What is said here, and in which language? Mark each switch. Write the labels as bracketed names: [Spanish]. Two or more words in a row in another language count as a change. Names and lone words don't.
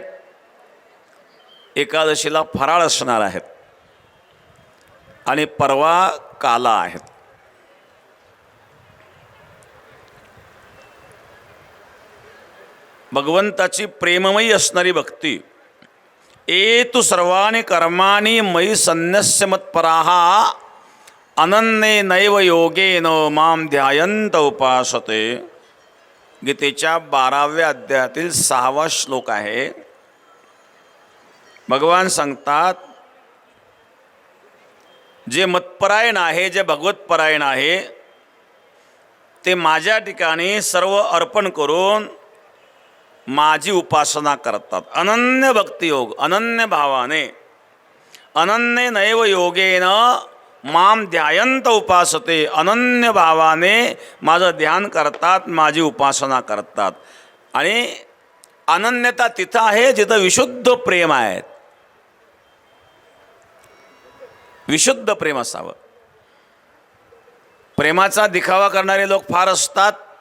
[Marathi] एकादशीला फराळ असणार आहेत आणि परवा काला आहेत. भगवंताची प्रेममयी असणारी भक्ती. [Sanskrit] एतु सर्वाणि कर्माणि मयि संन्यस्य मत्पराः अनन्ये नैव योगेन माम ध्यायंत उपासते. [Marathi] गीतेच्या 12व्या अध्यायातील 6वा श्लोक आहे. भगवान सांगतात, जे मतपरायण आहे, जे भगवतपरायण आहे, ते माझ्या ठिकाणी सर्व अर्पण करून माझी उपासना करतात. अनन्य भक्तियोग, अनन्य भावाने, [Sanskrit] अनन्य नैव योगेन माम ध्यायंत उपासते. [Marathi] अनन्य भावाने माझं ध्यान करतात, माझी उपासना करतात. आणि अनन्यता तिथं आहे जिथं विशुद्ध प्रेम आहे. विशुद्ध प्रेम असावं. प्रेमाचा दिखावा करणारे लोक फार असतात.